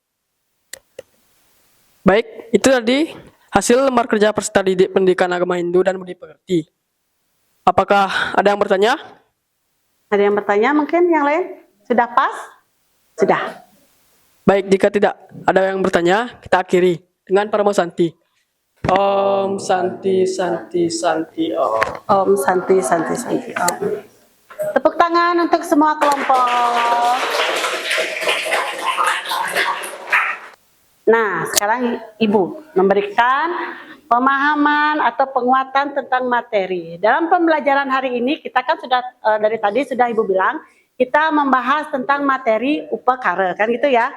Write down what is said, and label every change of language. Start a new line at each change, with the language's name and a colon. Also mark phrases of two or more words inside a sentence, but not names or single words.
Indonesian: Baik, itu tadi hasil lembar kerja peserta didik pendidikan agama Hindu dan budi pekerti. Apakah ada yang bertanya? Ada yang bertanya mungkin yang lain? Sudah pas? Sudah. Baik, jika tidak ada yang bertanya, kita akhiri dengan Parama Santi.
Sanskrit: Om Santi, Santi, Santi, Om. Om Santi, Santi, Santi, Om.
Indonesian: Tepuk tangan untuk semua kelompok. Nah, sekarang Ibu memberikan pemahaman atau penguatan tentang materi. Dalam pembelajaran hari ini kita kan sudah dari tadi sudah Ibu bilang kita membahas tentang materi upakara, kan gitu ya.